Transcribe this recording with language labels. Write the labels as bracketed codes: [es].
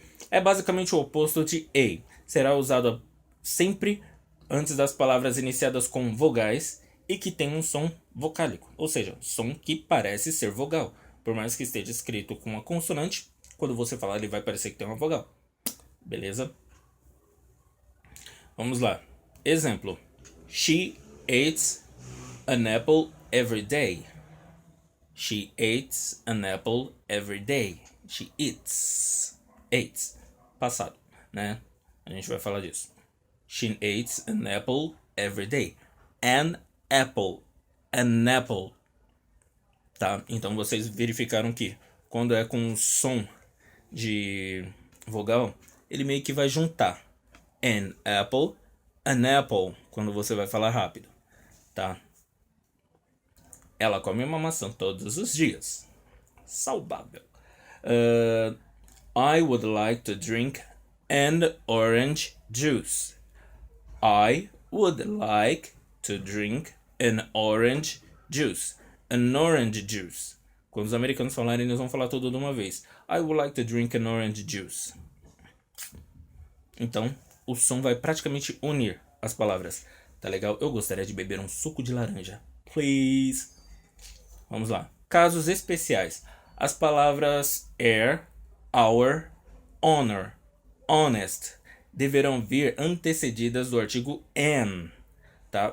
[pt] É basicamente o oposto de a. Será usado sempre antes das palavras iniciadas com vogais e que tem um som vocálico. Ou seja, som que parece ser vogal. Por mais que esteja escrito com uma consoante, quando você falar ele vai parecer que tem uma vogal. Beleza? Vamos lá. Exemplo. [en] She eats an apple every day. She eats an apple every day. She eats. Eats. [pt] Passado, né? A gente vai falar disso. [en] She eats an apple every day. An apple. An apple. Tá? [pt] Então vocês verificaram que quando é com som de vogal, ele meio que vai juntar [en] an apple, [pt] quando você vai falar rápido, tá? Ela come uma maçã todos os dias. Saudável. [en] I would like to drink an orange juice. I would like to drink an orange juice. An orange juice. [pt] Quando os americanos falarem, eles vão falar tudo de uma vez. [en] I would like to drink an orange juice. [pt] Então, o som vai praticamente unir as palavras. Tá legal? Eu gostaria de beber um suco de laranja. Please. Vamos lá. Casos especiais. As palavras air, our, honor, honest deverão vir antecedidas do artigo an. Tá?